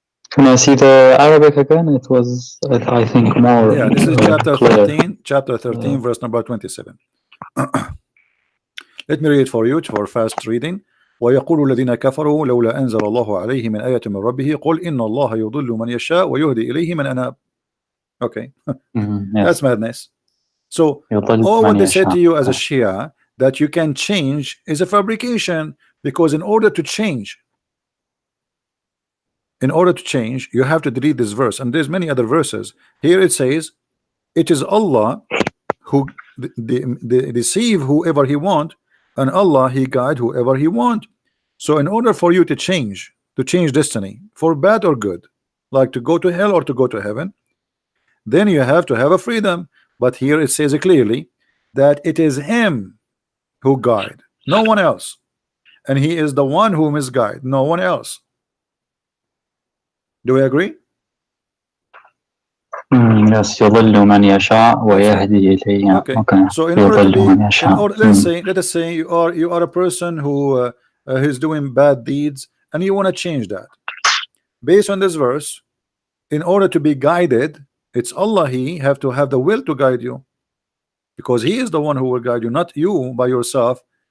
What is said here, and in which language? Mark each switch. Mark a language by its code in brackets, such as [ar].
[en] Can I see the Arabic again? It was, I think, more. Yeah, this is chapter clear. 13. Chapter 13, verse number 27. Let me read it for you for fast reading. [ar] ويقول الذين كفروا لولا أنزل الله عليه من آية من ربه قل إن الله يضل من يشاء ويهدي إليه من أناب. [en] Okay, yes. That's madness. So all what they said to you as a Shia that you can change is a fabrication, because in order to change, you have to delete this verse, and there's many other verses. Here it says it is Allah who deceive whoever He want, and Allah He guide whoever He want. So in order for you to change destiny for bad or good, like to go to hell or to go to heaven, then you have to have a freedom. But here it says clearly that it is him who guide, no one else, and he is the one who misguide, no one else. Do we agree? [ar] Yes, يضل من يشاء ويهدي إليه. [en] Okay. Okay. So in order to [ar] يضل [en] be, [ar] من يشاء. [en] let us say you are a person who is doing bad deeds and you want to change that. Based on this verse, in order to be guided, it's Allah, He have to have the will to guide you, because He is the one who will guide you, not you by yourself.